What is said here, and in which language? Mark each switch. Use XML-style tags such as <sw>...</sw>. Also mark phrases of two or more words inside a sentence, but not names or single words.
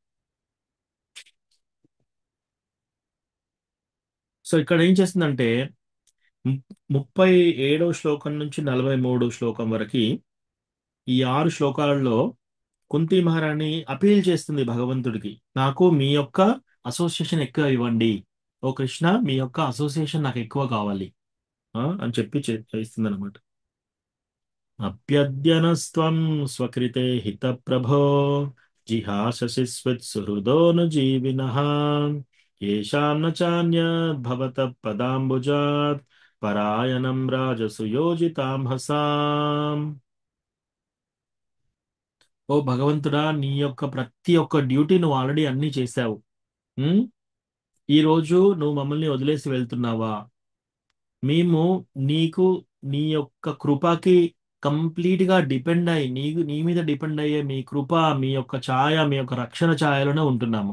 <te>సో ఇక్కడ ఏం చేస్తుందంటే, 37వ శ్లోకం నుంచి 43 శ్లోకం వరకు ఈ 6 శ్లోకాలలో కుంతి మహారాణి అపీల్ చేస్తుంది భగవంతుడికి, నాకు మీ యొక్క అసోసియేషన్ ఎక్కువ ఇవ్వండి, ఓ కృష్ణ మీ యొక్క అసోసియేషన్ నాకు ఎక్కువ కావాలి అని చెప్పి చేస్తుంది అనమాట.</te> <sa>అప్యద్యనస్త్వం స్వకృతే హిత ప్రభో జిహాససి స్విత్సుహృదోను జీవినః येषां न चान्यद्भवतः पदाम्बुजात् పరాయణం రాజసుయోజితాంహసాం.</sa> <te>ఓ భగవంతుడా, నీ యొక్క ప్రతి ఒక్క డ్యూటీ నువ్వు ఆల్రెడీ అన్ని చేశావు. ఉమ్? ఈ రోజు నువ్వు మమ్మల్ని వదిలేసి వెళ్తున్నావా? మేము నీకు నీ యొక్క కృపకి కంప్లీట్ గా డిపెండ్ అయ్యి నీ మీద డిపెండ్ అయ్యే మీ కృప, మీ యొక్క ఛాయ, మీ యొక్క రక్షణ ఛాయలోనే ఉంటున్నాము.</te>